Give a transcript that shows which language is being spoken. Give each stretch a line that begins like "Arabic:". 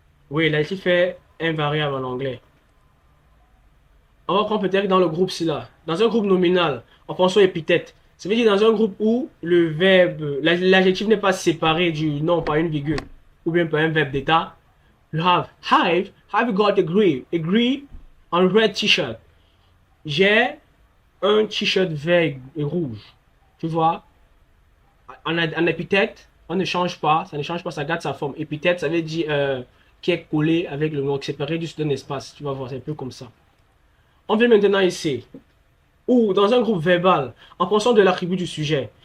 French: Oui, l'adjectif est invariable en anglais. On va prendre peut-être dans le groupe ci-là. Dans un groupe nominal, on pense aux épithètes. Ça veut dire dans un groupe où le verbe, l'adjectif n'est pas séparé du nom par une virgule ou bien par un verbe d'état.
English: You have got a grey on red t-shirt.
French: J'ai un t-shirt vert et rouge. Tu vois, en épithète, on ne change pas, ça ne change pas, ça garde sa forme. Épithète, ça veut dire qui est collé avec le nom, séparé juste d'un espace. Tu vas voir, c'est un peu comme ça. On vient maintenant ici, ou dans un groupe verbal, en fonction de l'attribut du sujet.